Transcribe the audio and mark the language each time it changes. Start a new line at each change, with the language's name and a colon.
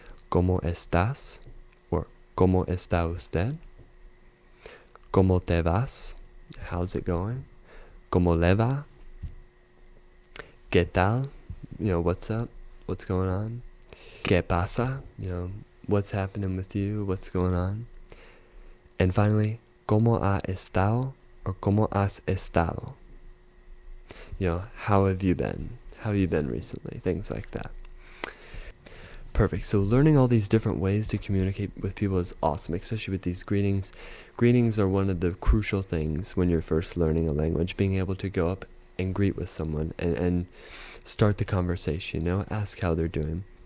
Spanish: ¿Cómo estás? Or ¿cómo está usted? ¿Cómo te vas?
English: How's it going?
Spanish: ¿Cómo le va? ¿Qué tal?
English: What's up? What's going on?
Spanish: ¿Qué pasa?
English: What's happening with you? What's going on? And finally,
Spanish: ¿cómo ha estado?
English: Or
Spanish: ¿cómo has estado?
English: How have you been? How have you been recently? Things like that. Perfect. So learning all these different ways to communicate with people is awesome, especially with these greetings. Greetings are one of the crucial things when you're first learning a language, being able to go up and greet with someone and start the conversation, ask how they're doing.